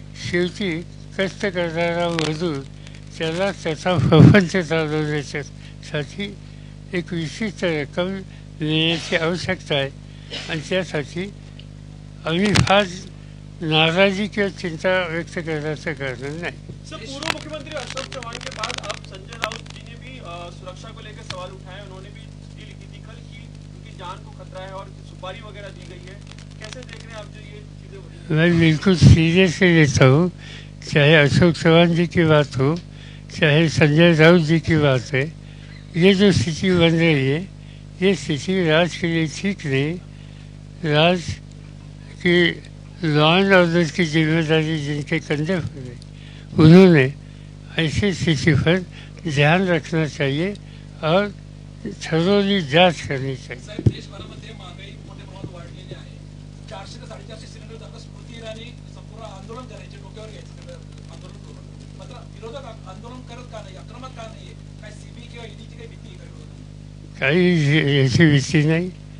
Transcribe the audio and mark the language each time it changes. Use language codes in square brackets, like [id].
[mr] शेवटी कष्ट करणारा मजूर त्याला त्याचा प्रपंच चालवण्यासाठी एक विशिष्ट रक्कम देण्याची आवश्यकता आहे आणि त्यासाठी आम्ही फार नाराजी किंवा चिंता व्यक्त करण्याचं कारण नाही. [hi] सर, पूर्व मुख्यमंत्री अशोक चौहान के बाद अब संजय राउत जी ने भी सुरक्षा को लेकर सवाल उठाए. उन्होंने भी चिट्ठी लिखी थी कल कि उनकी जान को खतरा है और सुपारी वगैरह दी गई है. कैसे देख रहे हैं आप जो ये चीजें? मैं बिल्कुल सीरियसली लेता हूँ, चाहे अशोक चौहान जी की बात हो, चाहे संजय राउत जी की बात है. ये जो स्थिति बन रही है, ये स्थिति राज के लिए ठीक नहीं. राज की लॉ एंड ऑर्डर की जिम्मेदारी जिनके कंधे पर है, उन्होंने ऐसी स्थिति पर ध्यान रखना चाहिए और थरोली जांच करनी चाहिए. [mr] देशभरामध्ये महागाई मोठ्या प्रमाणात वाढलेली आहे. 400 ते 450 सिलेंडर आता स्मृती इराणी संपूर्ण आंदोलन करायचे, डोक्यावर घ्यायचं आंदोलन करून. मात्र विरोधक आंदोलन करत का नाही, आक्रमक का नाही? काय सीबी किंवा ईडीची काही भीती आहे? काही याची भीती नाही.